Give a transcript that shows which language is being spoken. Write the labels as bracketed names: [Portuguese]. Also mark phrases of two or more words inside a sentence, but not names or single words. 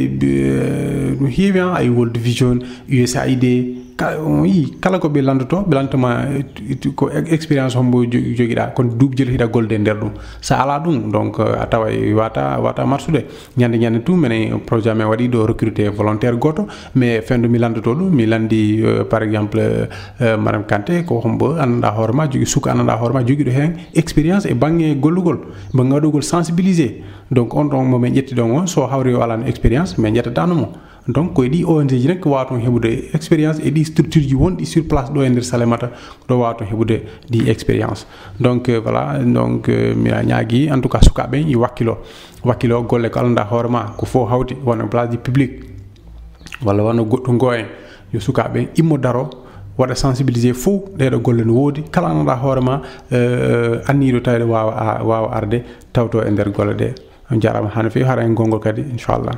[Fula] no heewi ay World Vision USAID kala ko ɓe landotoma ko expérience hombo joguiɗa kono duuɓi jeli hiɗa golde nder ɗum sa ala ɗum donc a tawa wata marsude ñande tout minen projet men waɗi ɗo [French] recruter volontaire [Fula] goto mais fendo mi landoto ɗum mi landi [French] par exemple [Fula] madame Kanté ko hombo andanɗa hoorema jogui suka andanɗa hoorema joguiɗo hen expérience e banggue gollugol banggue waɗugol sensibiliser donc on ɗon momin ƴetti ɗon o so hawri o alano expérience mais ƴettatanoma donc koye ɗi ONG ji rek wawa ton heɓude expérience e ɗi structure ji wonɗi [French] sur place [Fula] ɗo e nder Salémata ɗo wawa ton heɓude ɗi expérience [French] donc voilà donc [Fula] mina ñaagui [French] en tout cas [Fula] sukaɓe i wakkilo golle ko alanda hoorema ko fo hawti wona [French] place du public [Fula] walla wona goɗɗo ngo en yo sukaɓe immo daro waɗa sensibiliser fof ɗeɗo golle no woodi kala andanɗa hoorema anniɗo tawde wawa arde tawto e nder golle ɗe on jarama hano fewi hara en gongol kadi inchallah.